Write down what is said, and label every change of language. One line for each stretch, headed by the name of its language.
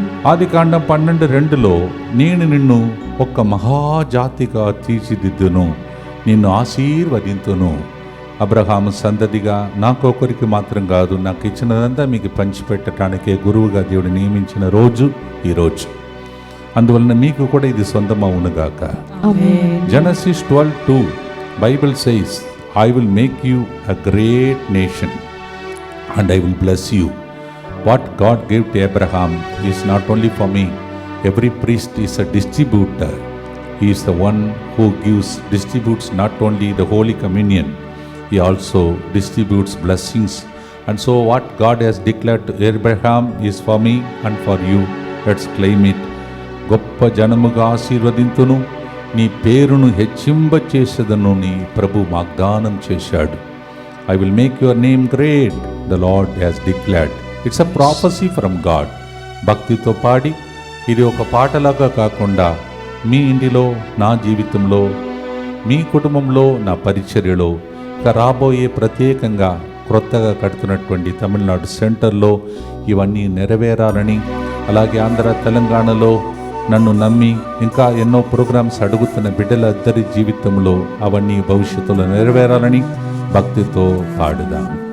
Telugu: ఆదికాండం 12:2లో నేను నిన్ను ఒక మహాజాతిగా తీర్చిదిద్దును, నిన్ను ఆశీర్వదింతును. అబ్రహాము సంతతిగా నాకొకరికి మాత్రం కాదు, నాకు ఇచ్చినదంతా మీకు పంచిపెట్టడానికే గురువుగా దేవుడు నియమించిన రోజు ఈరోజు. అందువలన మీకు కూడా ఇది సొంతమవునుగాక.
English: Genesis 12:2 Bible says, I will make you a great nation and I will bless you. What God gave to Abraham is not only for me. Every priest is a distributor. He is the one who distributes not only the Holy Communion, he also distributes blessings. And so what God has declared to Abraham is for me and for you. Let's claim it.
Telugu: గొప్ప జనముగా ఆశీర్వదింతును, నీ పేరును హెచ్చింపచేసేదను నీ ప్రభు వాగ్దానం చేశాడు.
English: I will make your name great, the Lord has declared. It's a prophecy from God.
Telugu: భక్తితో పాడి, ఇది ఒక పాటలాగా కాకుండా మీ ఇంటిలో, నా జీవితంలో, మీ కుటుంబంలో, నా పరిచర్యలో, ఇక రాబోయే ప్రత్యేకంగా క్రొత్తగా కడుతున్నటువంటి తమిళనాడు సెంటర్లో ఇవన్నీ నెరవేరాలని, అలాగే ఆంధ్ర తెలంగాణలో నన్ను నమ్మి ఇంకా ఎన్నో ప్రోగ్రామ్స్ అడుగుతున్న బిడ్డలందరి జీవితంలో అవన్నీ భవిష్యత్తులో నెరవేరాలని భక్తితో పాడుదాం.